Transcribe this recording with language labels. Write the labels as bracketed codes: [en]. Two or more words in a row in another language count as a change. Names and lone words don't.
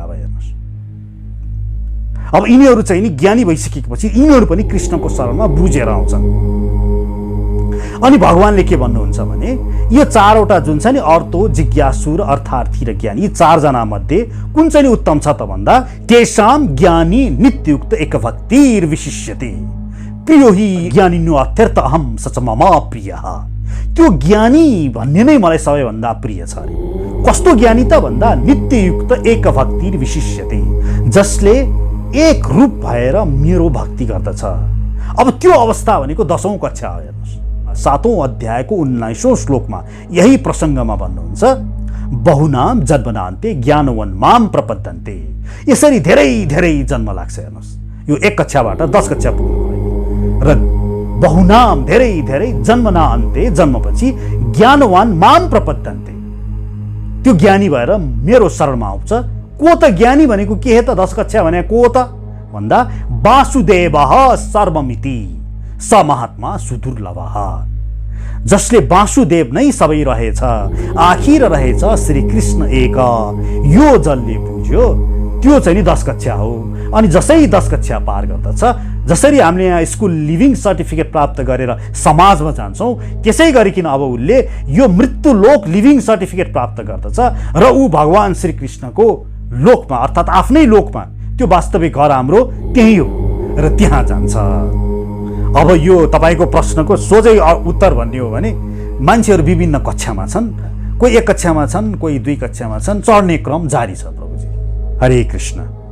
[ne] अब हेर्नुहोस्, अब यिनीहरू चाहिँ नि ज्ञानी भइसकेपछि यिनीहरू पनि कृष्णको शरणमा बुझेर आउँछन्। अनि भगवानले के भन्नुहुन्छ भने यो 4वटा जुन छ नि, अर्तो, जिज्ञासु र अर्थार्थी र ज्ञानी, यी 4 जना मध्ये कुन चाहिँ उत्तम छ त भन्दा [sa] तेषां ज्ञानी नित्ययुक्त एक भक्तिर विशिष्यते प्रियो हि ज्ञानिनो अत्यर्थ अहम सच मम प्रियः। [ne] त्यो ज्ञानी भन्ने नै मलाई सबैभन्दा प्रिय छ अरे। कस्तो ज्ञानी त भन्दा [sa] नित्ययुक्त एक भक्तिर विशिष्यते, [ne] जसले एक रूप भएर मेरो भक्ति गर्दछ। अब त्यो अवस्था भनेको 10औं कक्षा हो। हेर्नुहोस्, 7औं अध्यायको 19औं श्लोकमा यही प्रसङ्गमा भन्नुहुन्छ, [sa] बहुनाम जन्मनान्ते ज्ञानवान माम प्रपद्यन्ते। [ne] यसरी धेरै धेरै जन्म लाग्छ। हेर्नुहोस्, यो 1 कक्षाबाट 10 कक्षा पुग्नुको लागि। र बहुनाम धेरै धेरै जन्मना अन्ते, जन्मपछि [sa] ज्ञानवान माम प्रपद्यन्ते, [ne] त्यो ज्ञानी भएर मेरो शरणमा आउँछ। को त ज्ञानी भनेको के हे त? 10 कक्षा भने को त भन्दा [sa] वासुदेवः सर्वमिति स महात्मा सुदुर्लभः, [ne] जसले वासुदेव नै सबै रहेछ, आखिर रहेछ श्री कृष्ण एक, यो जसले बुझ्यो त्यो चाहिँ नि 10 कक्षा हो। अनि जसै 10 कक्षा पार गर्दछ, जसरी हामीले यहाँ [en] school leaving certificate [ne] प्राप्त गरेर समाजमा जान्छौँ, त्यसै गरिकन अब उसले यो मृत्युलोक [en] leaving certificate [ne] प्राप्त गर्दछ र ऊ भगवान श्रीकृष्णको लोकमा अर्थात् आफ्नै लोकमा, त्यो वास्तविक घर हाम्रो त्यही हो र त्यहाँ जान्छ। अब यो तपाईँको प्रश्नको सोझै उत्तर भन्ने हो भने मान्छेहरू विभिन्न कक्षामा छन्, कोही 1 कक्षामा छन्, कोही 2 कक्षामा छन्, चढ्ने क्रम जारी छ। प्रभुजी हरे कृष्ण।